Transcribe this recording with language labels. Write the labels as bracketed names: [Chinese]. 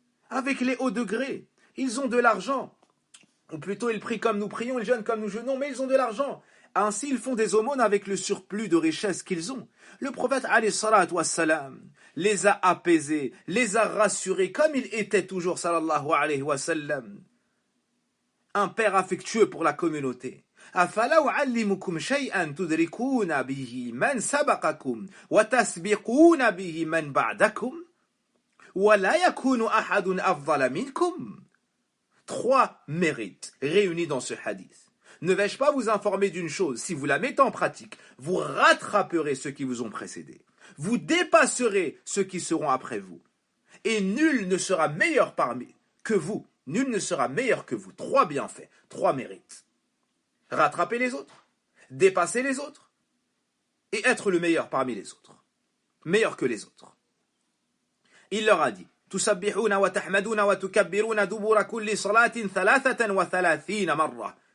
[French] Avec les hauts degrés. Ils ont de l'argent. Ou plutôt, ils prient comme nous prions, ils jeûnent comme nous jeûnons, mais ils ont de l'argent. Ainsi, ils font des aumônes avec le surplus de richesse qu'ils ont. Le prophète, alayhi salatu wassalam, les a apaisés, les a rassurés, comme il était toujours, sallallahu alayhi wa sallam, un père affectueux pour la communauté. [Arabic] أفلا أعلمكم شيئا تدركون به من سبقكم وتسبقون به من بعدكم ولا يكون أحد أفضل منكم. [French] 3 mérites réunis dans ce hadith. Ne vais-je pas vous informer d'une chose, si vous la mettez en pratique, vous rattraperez ceux qui vous ont précédés. Vous dépasserez ceux qui seront après vous. Et nul ne sera meilleur que vous. Nul ne sera meilleur que vous. 3 bienfaits, 3 mérites. Rattraper les autres, dépasser les autres, et être le meilleur parmi les autres. Meilleur que les autres. Il leur a dit, [Arabic] تسبحون وتحمدون وتكبرون دبر كل صلاة 33 مرة.